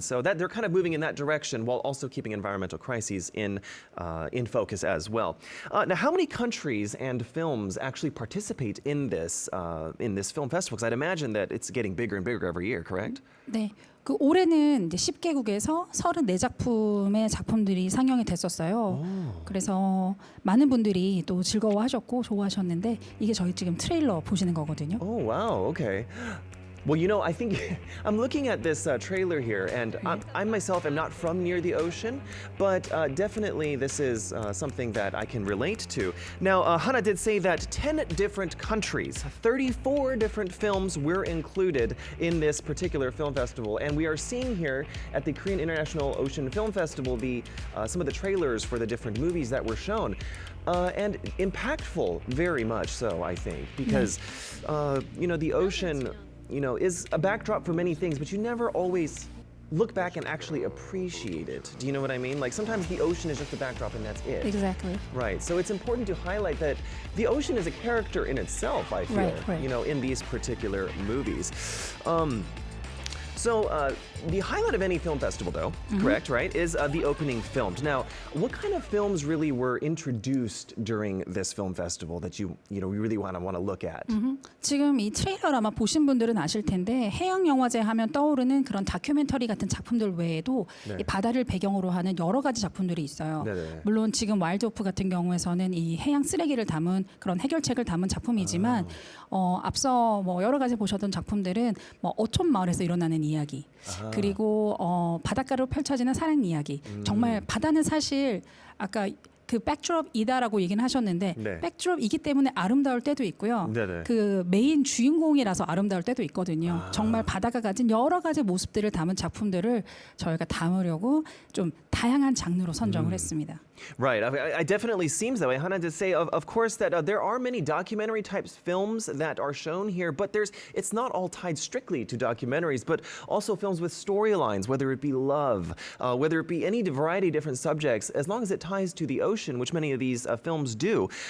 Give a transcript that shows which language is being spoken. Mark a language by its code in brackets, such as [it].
[en] So that they're kind of moving in that direction while also keeping environmental crises in focus as well. Now, how many countries and films actually participate in this film festival? Because I'd imagine that it's getting bigger and bigger every year, correct? [ko] 네. 그 올해는 이제 10개국에서 34작품의 작품들이 상영이 됐었어요. 그래서 많은 분들이 또 즐거워하셨고 좋아하셨는데 이게 저희 지금 트레일러 보시는 거거든요. [en] Oh, wow. Okay. Well, you know, I think I'm looking at this trailer here, and I myself am not from near the ocean, but definitely this is something that I can relate to. Now, Ha-na did say that 10 different countries, 34 different films were included in this particular film festival, and we are seeing here at the Korean International Ocean Film Festival some of the trailers for the different movies that were shown. And impactful, very much so, I think, because, you know, the ocean, you know, is a backdrop for many things, but you never always look back and actually appreciate it. Do you know what I mean? Like sometimes the ocean is just a backdrop and that's it. Exactly. Right. So it's important to highlight that the ocean is a character in itself, I feel, right. you know, in these particular movies. So the highlight of any film festival, though, correct, right, is the opening films. Now, what kind of films really were introduced during this film festival that you really want to look at? [ko] 지금 이 트레일러 아마 보신 분들은 아실 텐데 해양영화제 하면 떠오르는 그런 다큐멘터리 같은 작품들 외에도 이 바다를 배경으로 하는 여러 가지 작품들이 있어요. 네네. 물론 지금 와일드 오프 같은 경우에서는 이 해양 쓰레기를 담은 그런 해결책을 담은 작품이지만 앞서 뭐 여러 가지 보셨던 작품들은 뭐 어촌 마을에서 일어나는 이야기 그리고 바닷가로 펼쳐지는 사랑 이야기 정말 바다는 사실 아까 그 백드롭이다라고 얘기는 하셨는데 네. 백드롭이기 때문에 아름다울 때도 있고요. 네네. 그 메인 주인공이라서 아름다울 때도 있거든요. 정말 바다가 가진 여러 가지 모습들을 담은 작품들을 저희가 담으려고 좀 다양한 장르로 선정을 했습니다. [en] Right. I definitely seems that way. Ha-na did say, of course, that there are many documentary type films that are shown here, but it's not all tied strictly to documentaries, but also films with storylines, whether it be love, whether it be any variety of different subjects, as long as it ties to the ocean, which many of these films do.